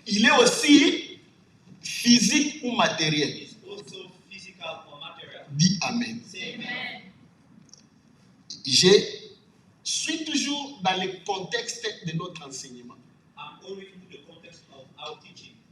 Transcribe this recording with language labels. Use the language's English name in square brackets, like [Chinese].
[French] Il est aussi physique ou matériel. [English] It's also physical or material. [French] Dis Amen. [English] Say amen. [French] Je suis toujours dans le contexte de notre enseignement. [English] I'm always into the context of our teaching.